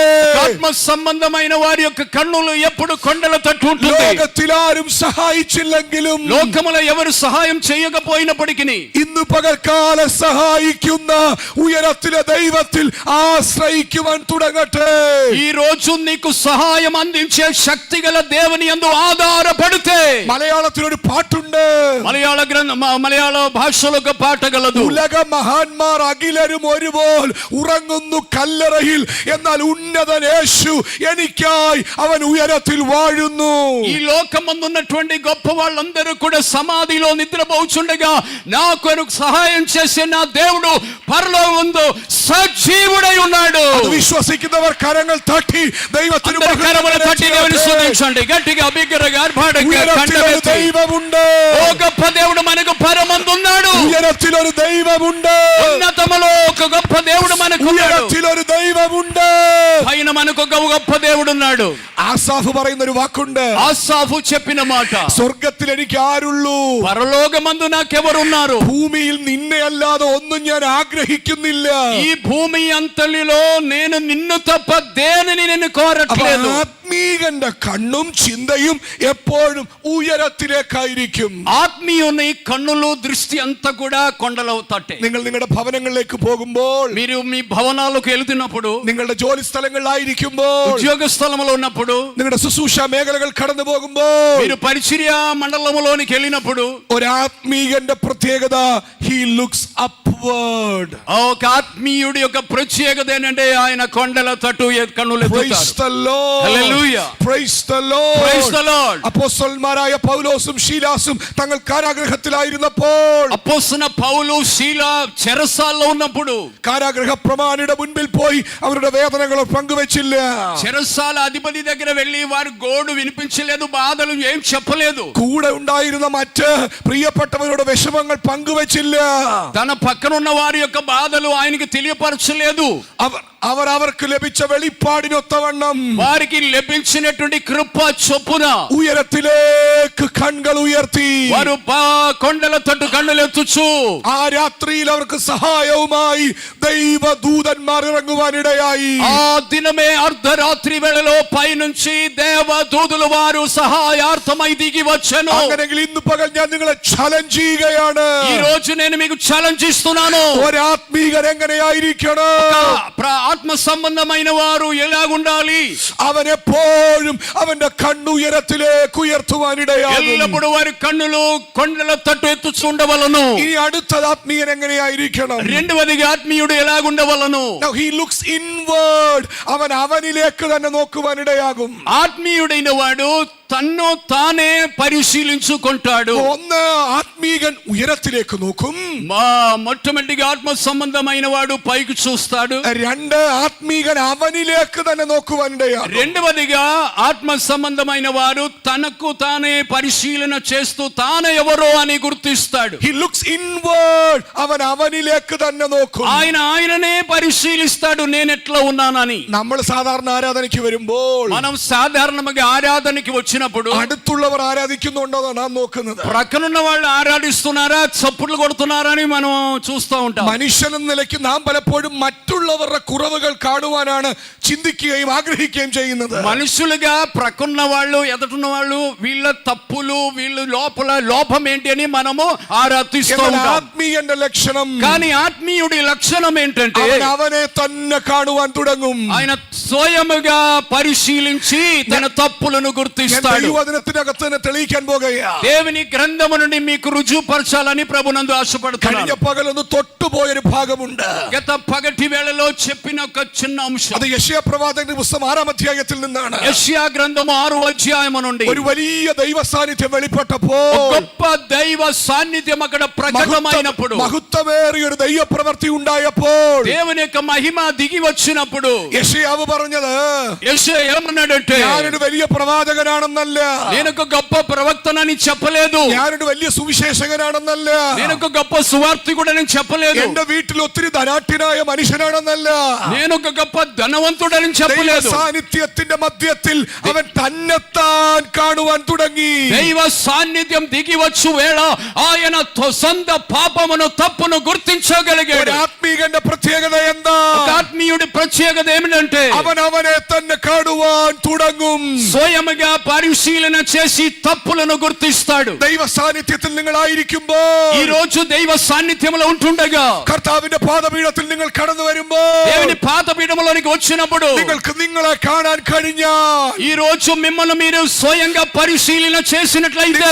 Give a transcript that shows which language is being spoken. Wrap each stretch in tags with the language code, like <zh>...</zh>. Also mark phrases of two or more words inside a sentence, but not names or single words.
<te>ఆత్మ సంబంధమైన వారి యొక్క కన్నులు ఎప్పుడు కొండల తట్టు ఉంటుంది.</te> <ml>ലോകത്തിൽ ആരും സഹായിച്ചില്ലെങ്കിലും,</ml> <te>లోకములో ఎవరు సహాయం చేయకపోయినప్పటికీ</te> <ml>ഇന്ന് പകൽക്കാല സഹായിക്കുന്ന ഉയരത്തിലെ ദൈവത്തിൽ ആശ്രയിക്കുവാൻ തുടങ്ങട്ടെ.</ml> <te>ఈ రోజు నీకు సహాయం అందించే శక్తి గల దేవుని యందు ఆధారపడితే.</te> <ml>മലയാളത്തിൽ ഒരു പാട്ടുണ്ട്.</ml> <te>మలయాళ భాషలో ఒక పాట గలదు.</te> <ml>ഉലക മഹാന്മാർ അഖിലരും ഒരുപോൽ ഉറങ്ങുന്നു കല്ലറയിൽ, എന്നാൽ ഉന്നതൻ യേശു എനിക്കായി അവൻ ഉയരത്തിൽ വാഴുന്നു.</ml> <te>ఈ లోకమందున్నటువంటి గొప్ప వాళ్ళందరూ కూడా సమాధిలో నిద్రపోచుండగా నాకు సహాయం చేసే నా దేవుడు పరలోకమందు సజీవుడై ఉన్నాడు.</te> <ml>അത് വിശ്വസിക്കുന്നവർ കരങ്ങൾ തട്ടി ദൈവത്തിന്</ml> <te>కరములు తట్టి దేవుని స్తుతించండి. గట్టిగా బిగ్గరగా ఆర్భాటంగా కంఠమెత్తి,</te> <ml>ദൈവമുണ്ട്.</ml> <te>ఓ గొప్ప దేవుడు మనకు పరమందున్నాడు.</te> <ml>ഉയരത്തിലൊരു ദൈവമുണ്ട്.</ml> <te>ఉన్నతములో ఒక గొప్ప దేవుడు మనకు ఉన్నాడు.</te> <ml>ഉയരത്തിലൊരു ദൈവമുണ്ട്.</ml> <te>పైన మనకు ఒక గొప్ప దేవుడు ఉన్నాడు.</te> <ml>ആസാഫ് പറയുന്ന ഒരു വാക്കുണ്ട്.</ml> <te>ఆసాఫు చెప్పిన మాట,</te> <ml>സ്വർഗത്തിൽ എനിക്ക് ആരുള്ളൂ,</ml> <te>పరలోకమందు నాకెవరున్నారు,</te> <ml>ഭൂമിയിൽ നിന്നെ അല്ലാതെ ഒന്നും ഞാൻ ആഗ്രഹിക്കുന്നില്ല.</ml> <te>ఈ భూమి అంతలిలో నేను నిన్ను తప్ప దేనిని నేను కోరట్లేదు.</te> <ml>ആത്മീകന്റെ കണ്ണും ചിന്തയും എപ്പോഴും ഉയരത്തിലേക്കായിരിക്കും.</ml> <te>ఆత్మీయుని కన్నులు దృష్టి అంతా కూడా కొండలో తట్టే.</te> <ml>നിങ്ങൾ നിങ്ങളുടെ ഭവനങ്ങളിലേക്ക് പോകുമ്പോൾ,</ml> <te>మీరు మీ భవనాలకు వెళ్తున్నప్పుడు,</te> <ml>നിങ്ങളുടെ ജോലി സ്ഥലങ്ങളിലായിരിക്കുമ്പോൾ,</ml> <te>ఉద్యోగ స్థలములో ఉన్నప్పుడు,</te> <ml>നിങ്ങളുടെ ശുശ്രൂഷ മേഖലകൾ കടന്നു പോകുമ്പോൾ,</ml> <te>మీరు పరిచర్య మండలములోనికి వెళ్ళినప్పుడు,</te> <ml>ഒരാത്മീകന്റെ പ്രത്യേകത,</ml> <en>he looks upward.</en> <te>ఒక ఆత్మీయుడి యొక్క ప్రత్యేకత ఏంటంటే ఆయన కొండల తట్టు కన్నులు</te> <en>Praise</en> <te>ఎత్తుతాడు.</te> <en>the Lord. Hallelujah. Praise the Lord. Praise the Lord.</en> <ml>അപ്പോസ്തലന്മാരായ പൗലോസും ശീലാസും തങ്ങൾ കാരാഗൃഹത്തിലായിരുന്നപ്പോൾ,</ml> <te>అపోస్తలున పౌలు శీల చెరసాల్లో ఉన్నప్పుడు</te> <ml>കാരാഗൃഹ പ്രമാണിയുടെ മുൻപിൽ പോയി അവരുടെ വേദനകൾ പങ്കുവെച്ചില്ല.</ml> <te>చెరసాల అధిపతి దగ్గర వెళ్ళి వారి గోడు వినిపించలేదు, బాధలు ఏం చెప్పలేదు.</te> <ml>കൂടെ ഉണ്ടായിരുന്ന മറ്റ് പ്രിയപ്പെട്ടവരുടെ വിഷമങ്ങൾ പങ്കുവെച്ചില്ല.</ml> <te>తన పక్కన ఉన్న వారి యొక్క బాధలు ఆయనకి తెలియపరచలేదు.</te> <ml>അവർ അവർക്ക് ലഭിച്ച വെളിപ്പാടിനൊത്തവണ്ണം</ml> <te>వారికి లభించినటువంటి కృప చొప్పున</te> <ml>ഉയരത്തിലേക്ക് കണ്ണുകൾ ഉയർത്തി</ml> <te>వారు కొండల తట్టు కన్నులు ఎత్తుచు</te> <ml>ആ രാത്രിയിൽ അവർക്ക് സഹായവുമായി ദൈവദൂതന്മാർ ഇറങ്ങുവാനിടയായി.</ml> <te>ఆ దినమే అర్ధరాత్రి వేళలో పైనుంచి దేవదూతలు వారు సహాయార్థమై దిగి వచ్చెను.</te> <ml>അങ്ങനെയെങ്കിൽ ഇന്ന് പകൽ ഞാൻ നിങ്ങളെ ചലഞ്ച് ചെയ്യുകയാണ്.</ml> <te>ఈ రోజు నేను మీకు ఛాలెంజ్ ఇస్తున్నాను.</te> <ml>ഒരാത്മീകൻ എങ്ങനെയായിരിക്കണം?</ml> <te>ఆత్మ సంబంధమైన వారు ఎలాగుండాలి?</te> <ml>അവൻ എപ്പോഴും അവന്റെ കണ്ണു ഉയരത്തിലേക്ക് ഉയർത്തുവാനിടയാകും.</ml> <te>ఎల్లప్పుడు వారి కన్నులు కొండల తట్టు ఎత్తుచుండవలను.</te> <ml>ഇനി അടുത്ത ആത്മീയൻ എങ്ങനെയായിരിക്കണം?</ml> <te>రెండవదిగా ఆత్మీయుడు ఎలాగుండవలను?</te> <en>Now he looks inward.</en> <ml>അവൻ അവനിലേക്ക് തന്നെ നോക്കുവാനിടയാകും.</ml> <te>ఆత్మీయుడైన వాడు</te> <ml>തന്നോ താനെ പരിശീലിച്ചുകൊണ്ടാడు. ഒന്ന് ആത്മീകൻ ഉയരത്തിലേക്ക് നോക്കും,</ml> <te>మొట్టమొదటిగా ఆత్మ సంబంధమైన వాడు పైకి చూస్తాడు.</te> <ml>രണ്ട് ആത്മീകൻ അവനിലേക്ക് തന്നെ നോക്കുവാനിടയാണ്.</ml> <te>రెండవదిగా ఆత్మ సంబంధమైన వారు తనకు తానే పరిశీలన చేస్తూ తాను ఎవరో అని గుర్తిస్తాడు.</te> <en>He looks inward,</en> <ml>അവൻ അവനിലേക്ക് തന്നെ നോക്കും.</ml> <te>ఆయననే పరిశీలిస్తాడు, నేను ఎట్లా ఉన్నానని.</te> <ml>നമ്മൾ സാധാരണ ആരാധനയ്ക്ക് വരുമ്പോൾ</ml> <te>మనం సాధారణంగా ఆరాధనకి వచ్చినప్పుడు</te> <ml>അടുത്തുള്ളവർ ആരാധിക്കുന്നുണ്ടോ നാം നോക്കുന്നത്.</ml> <te>ప్రక్కనున్న వాళ్ళు ఆరాధిస్తున్నారా, చప్పుళ్ళు కొడుతున్నారా అని మనం చూస్తూ ఉంటాం.</te> <ml>മനുഷ്യൻ എന്ന നിലയ്ക്ക് നാം പലപ്പോഴും മറ്റുള്ളവരുടെ കുറവുകൾ കാണുവാനാണ് ചിന്തിക്കുകയും ആഗ്രഹിക്കുകയും ചെയ്യുന്നത്.</ml> <te>మనుషులుగా ప్రక్కన్న వాళ్ళు ఎదుటిన్న వాళ్ళు వీళ్ళ తప్పులు వీళ్ళు లోపల లోపం ఏంటి అని మనము ఆరాధిస్తూ ఉంటాం.</te> <ml>ആത്മീയന്റെ ലക്ഷണം,</ml> <te>కానీ ఆత్మీయుడి లక్షణం ఏంటంటే</te> <ml>അവനെ തന്നെ കാണുവാൻ തുടങ്ങും.</ml> <te>ఆయన స్వయముగా పరిశీలించి తన తప్పులను గుర్తిస్తాడు.</te> <ml>ദൈവവചനത്തിനകത്ത് തന്നെ തെളിയിക്കാൻ പോകുകയാ.</ml> <te>దేవుని గ్రంథము నుండి మీకు రుజువుపరచాలని ప్రభునందు ఆశపడుతున్నాను.</te> <ml>കഴിഞ്ഞ പകലൊന്ന് തൊട്ടുപോയൊരു ഭാഗമുണ്ട്.</ml> <te>గత పగటి వేళలో చెప్పిన ఒక చిన్న అంశం,</te> <ml>അത് യെശയ്യാ പ്രവാചകന്റെ പുസ്തകം 6-ാം അധ്യായത്തിൽ നിന്നാണ്.</ml> <te>యెషయా గ్రంథము 6వ అధ్యాయము నుండి</te> <ml>ഒരു വലിയ ദൈവ സാന്നിധ്യം വെളിപ്പെട്ടപ്പോൾ,</ml> <te>గొప్ప దైవ సాన్నిధ్యం అక్కడ ప్రకటమైనప్పుడు,</te> <ml>മഹത്വമേറിയ ഒരു ദൈവ പ്രവൃത്തി ഉണ്ടായപ്പോൾ</ml> <te>దేవుని యొక్క మహిమ దిగి వచ్చినప్పుడు</te> <ml>യെശയ്യാവ് പറഞ്ഞത്,</ml> <te>యెషయా ఏమన్నాడంటే,</te> <ml>ഞാനൊരു വലിയ പ്രവാചകനാണെന്നല്ല,</ml> <te>నేను ఒక గొప్ప ప్రవక్తనని చెప్పలేదు,</te> <ml>ഞാനൊരു വലിയ സുവിശേഷകനാണെന്നല്ല,</ml> <te>నేను ఒక గొప్ప సువార్తికుడని చెప్పలేదు,</te> <ml>എന്റെ വീട്ടിൽ ഒത്തിരി ധനാഠ്യനായ മനുഷ്യനാണെന്നല്ല,</ml> <te>నేను ఒక గొప్ప ధనవంతుడని చెప్పలేదు.</te> <ml>സാന്നിധ്യത്തിന്റെ മധ്യത്തിൽ അവൻ തന്നെത്താൻ കാണുവാൻ തുടങ്ങി.</ml> <te>దైవ సాన్నిధ్యం దిగి వచ్చు వేళ ఆయన సొంత పాపమును తప్పును గుర్తించగలిగాడు.</te> <ml>ആത്മീകന്റെ പ്രത്യേകത എന്താ?</ml> <te>ఆత్మీయుడి ప్రత్యేకత ఏమిటంటే</te> <ml>അവൻ അവനെ തന്നെ കാണുവാൻ തുടങ്ങും.</ml> <te>స్వయముగా పరిశీలన చేసి తప్పులను గుర్తిస్తాడు.</te> <ml>ദൈവ സാന്നിധ്യത്തിൽ നിങ്ങളായിരിക്കുമ്പോ,</ml> <te>ఈ రోజు దైవ సాన్నిధ్యంలో ఉంటుండగా,</te> <ml>കർത്താവിന്റെ പാദപീഠത്തിൽ നിങ്ങൾ കടന്നു വരുമ്പോ,</ml> <te>దేవుని పాదపీఠంలోనికి వచ్చినప్పుడు</te> <ml>നിങ്ങൾക്ക് നിങ്ങളെ കാണാൻ കഴിഞ്ഞാൽ,</ml> <te>ఈ రోజు మిమ్మల్ని మీరు స్వయంగా పరిశీలన చేసినట్లయితే,</te>